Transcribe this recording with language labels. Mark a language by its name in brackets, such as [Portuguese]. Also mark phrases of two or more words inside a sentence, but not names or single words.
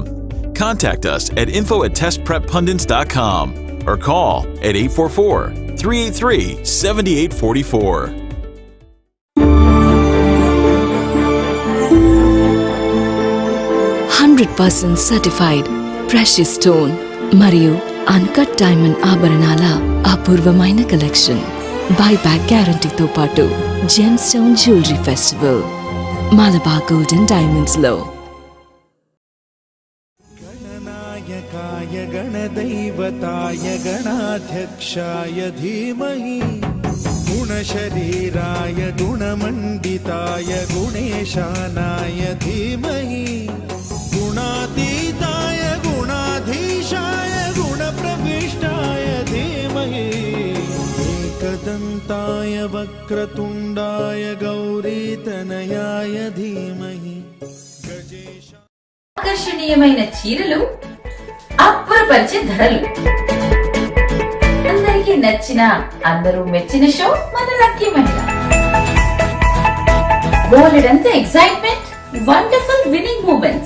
[English] Contact us at info@testpreppundits.com or call at 844-383-7844. "100% certified precious stone మరియు uncut diamond [Telugu] ఆభరణాల అపూర్వమైన [English] collection buyback guaranteeతో పాటు gem stone jewellery festival మలబార్ గోల్డ్ అండ్ డైమండ్స్ లో [Sanskrit] गणनायकाय गणदैवताय गणाध्यक्षाय धीमहि गुणशरीराय गुणमण्डिताय गुणेशानाय धीमहि गुणातीताय गुणाधीशाय गुणप्रविष्टाय धीमहि एकदन्ताय वक्रतुण्डाय गौरीतनयाय धीमहि [Telugu] ఆకర్షణీయమైన చీరలు, అబ్బురపరిచే ధరలు, అందరికీ నచ్చిన, అందరూ మెచ్చిన షో మన లక్కీ మహిళ. [English] బోలెడంత excitement, wonderful winning moments.